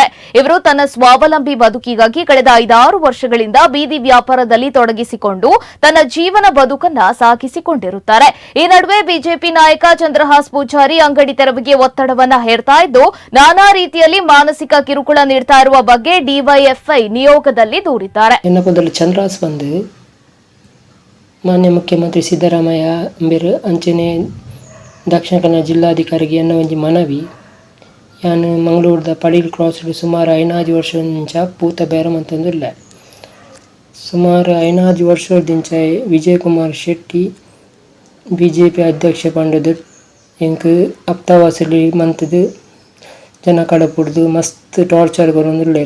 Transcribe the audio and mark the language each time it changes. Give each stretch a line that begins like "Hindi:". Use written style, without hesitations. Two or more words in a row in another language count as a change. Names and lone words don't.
Kannada: ಇವರು ತನ್ನ ಸ್ವಾವಲಂಬಿ ಬದುಕಿಗಾಗಿ ಕಳೆದ 5-6 ವರ್ಷಗಳಿಂದ ಬೀದಿ ವ್ಯಾಪಾರದಲ್ಲಿ ತೊಡಗಿಸಿಕೊಂಡು ತನ್ನ ಜೀವನ ಬದುಕನ್ನ ಸಾಗಿಸಿಕೊಂಡಿರುತ್ತಾರೆ. ಈ ನಡುವೆ ಬಿಜೆಪಿ ನಾಯಕ ಚಂದ್ರಹಾಸ್ ಪೂಜಾರಿ ಅಂಗಡಿ ತೆರವಿಗೆ ಒತ್ತಡವನ್ನ ಹೇರ್ತಾ ಇದ್ದು ನಾನಾ ರೀತಿಯಲ್ಲಿ ಮಾನಸಿಕ ಕಿರುಕುಳ ನೀಡ್ತಾ ಇರುವ ಬಗ್ಗೆ ಡಿವೈಎಫ್ಐ ನಿಯೋಗದಲ್ಲಿ ದೂರಿದ್ದಾರೆ.
Tulu: ಚಂದ್ರಹಾಸ್ ಬಂದು ಮಾನ್ಯ ಮುಖ್ಯಮಂತ್ರಿ ಸಿದ್ದರಾಮಯ್ಯ ಅಂಬೇರು ಅಂಚನೆ ದಕ್ಷಿಣ ಕನ್ನಡ ಜಿಲ್ಲಾಧಿಕಾರಿಗೆ ಎನ್ನ ಒಂಜಿ ಮನವಿ ಯಾನು ಮಂಗಳೂರದ ಪಡೀಲ್ ಕ್ರಾಸ್ ಸುಮಾರು 5 ವರ್ಷ ಪೂತ ಬೇರೆ ಅಂತಂದಿಲ್ಲ. ಸುಮಾರು 5 ವರ್ಷದಿಂದ ವಿಜಯ್ ಕುಮಾರ್ ಶೆಟ್ಟಿ ಬಿಜೆಪಿ ಅಧ್ಯಕ್ಷ ಪಂಡದು ಎಂಕ್ ಹಪ್ತಾ ವಸೂಲಿ ಮಂತದು ಜನ ಕಡಪುಡ್ದು ಮಸ್ತ್ ಟಾರ್ಚರ್ ಬರೋದಿಲ್ಲೇರು.